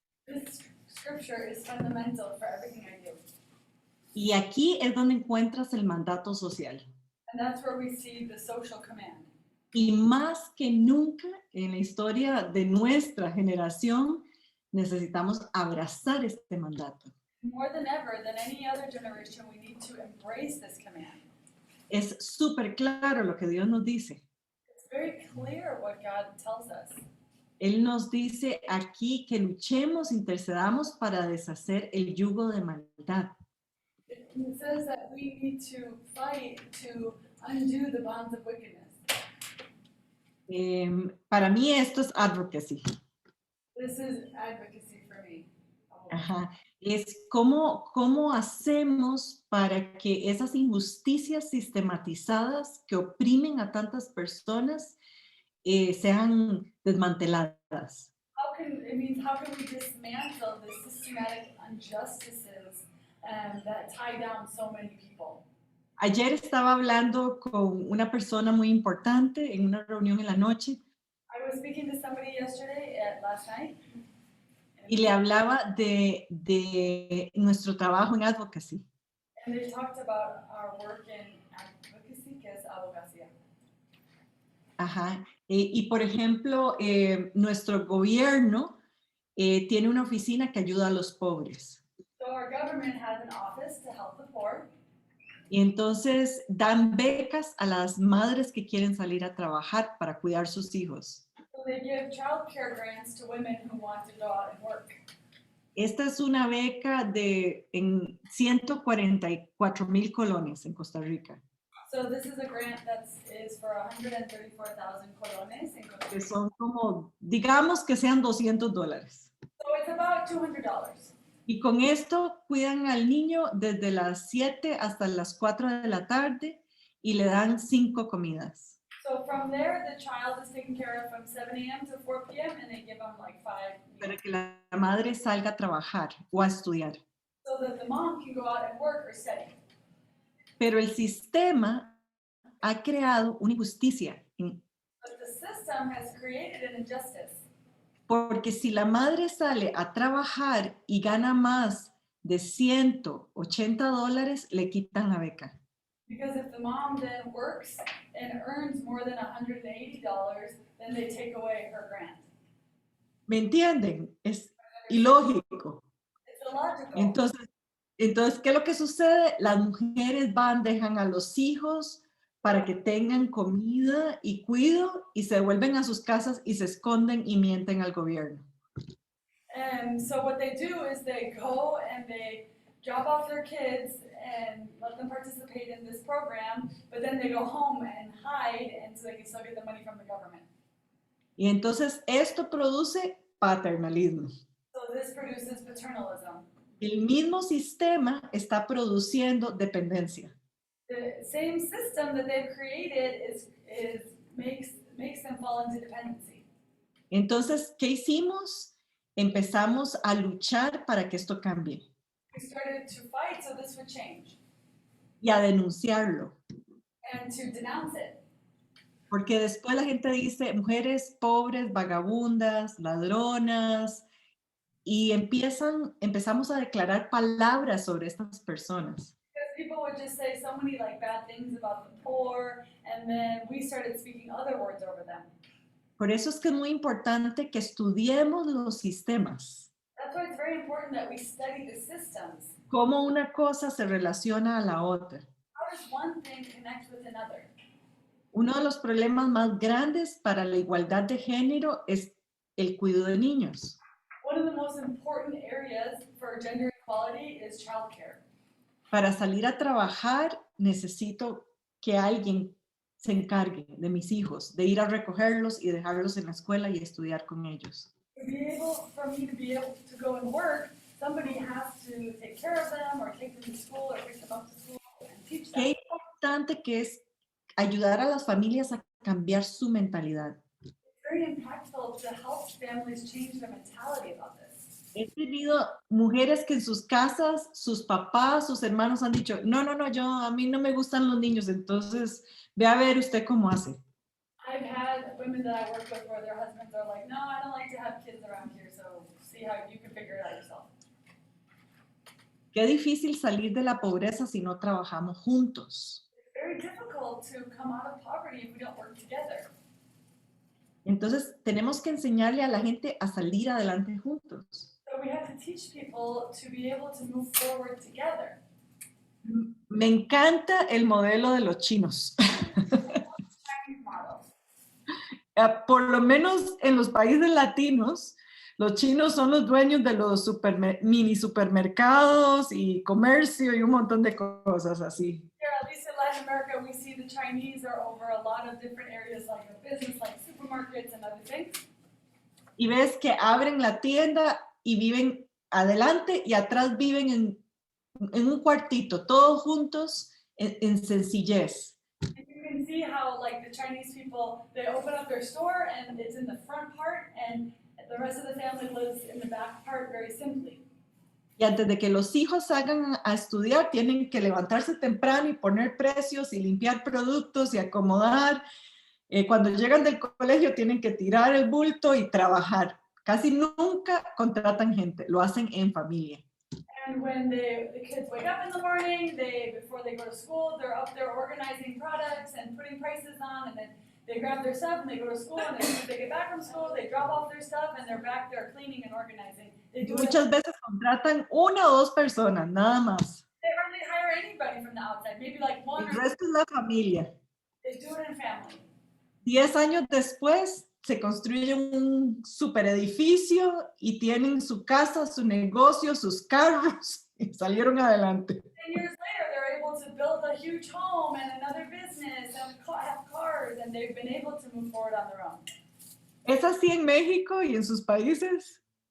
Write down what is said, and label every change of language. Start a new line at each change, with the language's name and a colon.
English: This scripture is fundamental for everything I do.
Spanish: Y aquí es donde encuentras el mandato social.
English: And that's where we see the social command.
Spanish: Y más que nunca en la historia de nuestra generación, necesitamos abrazar este mandato.
English: More than ever, than any other generation, we need to embrace this command.
Spanish: Es súper claro lo que Dios nos dice.
English: It's very clear what God tells us.
Spanish: Él nos dice aquí que luchemos, intercedamos para deshacer el yugo de maldad.
English: It says that we need to fight to undo the bonds of wickedness.
Spanish: Para mí esto es advocacy.
English: This is advocacy for me. Ajá.
Spanish: Es cómo hacemos para que esas injusticias sistematizadas que oprimen a tantas personas sean desmanteladas.
English: How can we dismantle the systematic injustices that tie down so many people?
Spanish: Ayer estaba hablando con una persona muy importante en una reunión en la noche
English: I was speaking to somebody last night.
Spanish: y le hablaba de nuestro trabajo en advocacy.
English: And they talked about our work in advocacy,
Spanish: que es abogacía. Ajá. Y por ejemplo, nuestro gobierno tiene una oficina que ayuda a los pobres.
English: So our government has an office to help the poor.
Spanish: Y entonces dan becas a las madres que quieren salir a trabajar para cuidar sus hijos.
English: So they give child care grants to women who want to go out and work.
Spanish: Esta es una beca en 144,000 colones en Costa Rica,
English: So this is a grant that is for 134,000 colones in Costa
Spanish: que
English: Rica.
Spanish: son como, digamos que sean $200.
English: So it's about $200.
Spanish: Y con esto cuidan al niño desde las 7 hasta las 4 de la tarde y le dan 5 comidas.
English: So from there, the child is taken care of from 7 a.m. to 4 p.m. and they give them like 5
Spanish: Para
English: meals
Spanish: que la madre salga a trabajar o a estudiar.
English: so that the mom can go out and work or study.
Spanish: Pero el sistema ha creado una injusticia,
English: But the system has created an injustice.
Spanish: porque si la madre sale a trabajar y gana más de $180, le quitan la beca.
English: Because if the mom then works and earns more than $180, then they take away her grant.
Spanish: ¿Me entienden? Es ilógico.
English: It's illogical.
Spanish: Entonces, ¿qué es lo que sucede? Las mujeres van, dejan a los hijos para que tengan comida y cuido y se vuelven a sus casas y se esconden y mienten al gobierno.
English: And so what they do is they go and they drop off their kids and let them participate in this program, but then they go home and hide and so they can still get the money from the government.
Spanish: Y entonces esto produce paternalismo.
English: So this produces paternalism.
Spanish: El mismo sistema está produciendo dependencia. The same system that they've created makes them fall into dependency. Entonces, ¿qué hicimos? Empezamos a luchar para que esto cambie
English: We started to fight so this would change
Spanish: y a denunciarlo.
English: and to denounce it.
Spanish: Porque después la gente dice mujeres pobres, vagabundas, ladronas, y empezamos a declarar palabras sobre estas personas.
English: Because people would just say so many like bad things about the poor, and then we started speaking other words over them.
Spanish: Por eso es que es muy importante que estudiemos los sistemas,
English: That's why it's very important that we study the systems.
Spanish: cómo una cosa se relaciona a la otra.
English: How does one thing connect with another?
Spanish: Uno de los problemas más grandes para la igualdad de género es el cuidado de niños.
English: One of the most important areas for gender equality is childcare.
Spanish: Para salir a trabajar necesito que alguien se encargue de mis hijos, de ir a recogerlos y dejarlos en la escuela y estudiar con ellos.
English: For me to be able to go and work, somebody has to take care of them or take them to school or pick them up to school and teach them.
Spanish: Qué importante que es ayudar a las familias a cambiar su mentalidad.
English: It's very impactful to help families change their mentality about this.
Spanish: He tenido mujeres que en sus casas, sus papás, sus hermanos han dicho, no, a mí no me gustan los niños, entonces ve a ver usted cómo hace.
English: I've had women that I work with where their husbands are like, no, I don't like to have kids around here, so see how you can figure it out yourself.
Spanish: Qué difícil salir de la pobreza si no trabajamos juntos.
English: It's very difficult difficult to come out of poverty if we don't work together.
Spanish: Entonces, tenemos que enseñarle a la gente a salir adelante juntos.
English: So we have to teach people to be able to move forward together.
Spanish: Me encanta el modelo de los chinos.
English: Chinese model.
Spanish: Por lo menos en los países latinos, los chinos son los dueños de los mini supermercados y comercio y un montón de cosas así.
English: Here, at least in Latin America, we see the Chinese are over a lot of different areas like a business, like supermarkets and other things.
Spanish: Y ves que abren la tienda y viven adelante y atrás viven en un cuartito, todos juntos en sencillez.
English: And you can see how like the Chinese people, they open up their store and it's in the front part and the rest of the family lives in the back part very simply.
Spanish: Y antes de que los hijos salgan a estudiar, tienen que levantarse temprano y poner precios y limpiar productos y acomodar. Cuando llegan del colegio tienen que tirar el bulto y trabajar. Casi nunca contratan gente, lo hacen en familia.
English: And when the kids wake up in the morning, before they go to school, they're up there organizing products and putting prices on, and then they grab their stuff and they go to school, and then they get back from school, they drop off their stuff, and they're back there cleaning and organizing. They do
Spanish: Muchas veces contratan una o dos personas, nada más.
English: They hardly hire anybody from the outside, maybe like one
Spanish: El
English: or two.
Spanish: resto es la familia.
English: They do it in family.
Spanish: 10 años después se construye un super edificio y tienen su casa, su negocio, sus carros y salieron adelante.
English: 10 years later, they're able to build a huge home and another business and have cars, and they've been able to move forward on their own.
Spanish: ¿Es así en México y en sus países?